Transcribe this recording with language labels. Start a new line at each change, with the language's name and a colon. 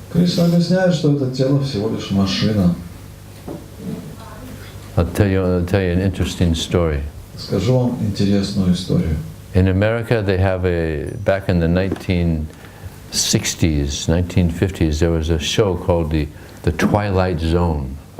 Russian: Кришна объясняет, что это тело всего лишь машина.
English: I'll tell you an interesting story.
Russian: Скажу вам интересную историю.
English: In America, they have back in the 1960s, 1950s, there was a show called the Twilight Zone.